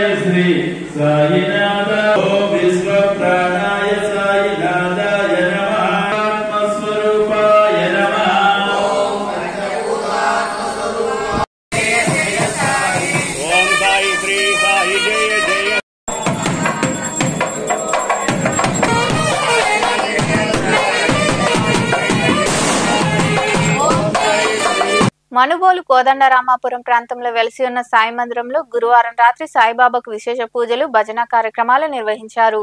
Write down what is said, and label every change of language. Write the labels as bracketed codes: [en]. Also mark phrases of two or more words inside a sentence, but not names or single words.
[sa] श्री साईनाथ विश्व प्राणाय साईनाथाय नमः आत्मस्वरूपाय नमः ओम साई श्री साई जय जय. [te] మనుబోలు కోదండరామాపురం ప్రాంతంలో వెలిసి ఉన్న సాయి మందిరంలో గురువారం రాత్రి సాయిబాబాకు విశేష పూజలు భజన కార్యక్రమాలు నిర్వహించారు.